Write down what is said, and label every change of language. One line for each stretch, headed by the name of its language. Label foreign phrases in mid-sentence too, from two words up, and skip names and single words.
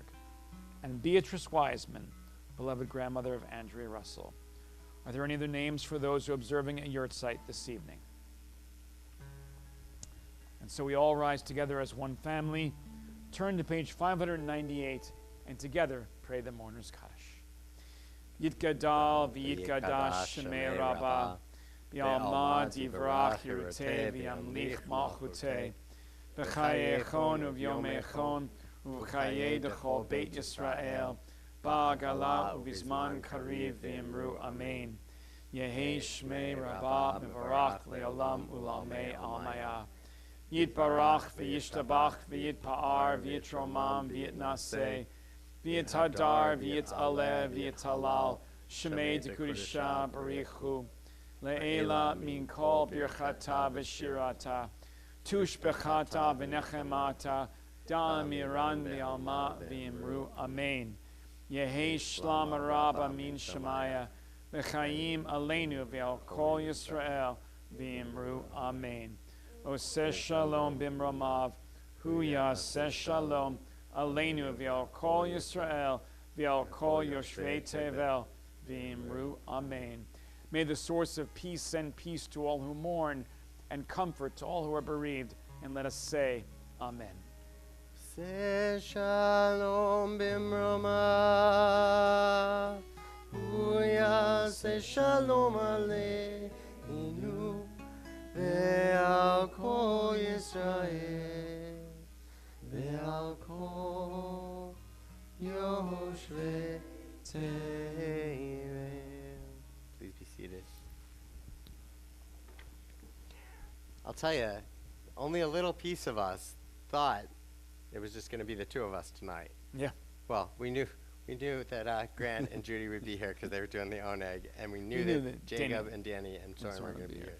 English: And Beatrice Wiseman, beloved grandmother of Andrea Russell. Are there any other names for those who are observing a yurtzeit this evening? And so we all rise together as one family, turn to page 598, and together pray the mourner's Kaddish.
Aramaic: יתגדל ויתקדש שמה רבא, בעלמא די ברא כרעותה וימליך מלכותה, בחייכון וביומיכון, ובחיי דכל בית ישראל, בעגלא ובזמן קריב ואמרו אמן. יהא שמה רבא מברך לעלם ולעלמי עלמיא. יתברך וישתבח ויתפאר ויתרומם ויתנשא, ויתהדר ויתעלה ויתהלל, שמה דקודשא בריך הוא, לעלא מן כל ברכתא ושירתא, תשבחתא ונחמתא, דאמירן בעלמא ואמרו אמן. יהא שלמא רבא מן שמיא, וחיים עלינו ועל כל ישראל ואמרו אמן.
Hebrew: עושה שלום במרומיו, הוא יעשה שלום עלינו ועל כל ישראל ועל כל יושבי תבל ואמרו אמן.
English: May the source of peace send peace to all who mourn and comfort to all who are bereaved, and let us say amen.
Hebrew: עושה שלום במרומיו, הוא יעשה שלום עלינו ועל כל ישראל ועל כל יושבי תבל.
English: Please be seated. I'll tell you, only a little piece of us thought it was just going to be the two of us tonight. Yeah. Well, we knew that Grant and Judy would be here because they were doing the oneg, and we knew that Jacob and Danny and Soren were going to be here.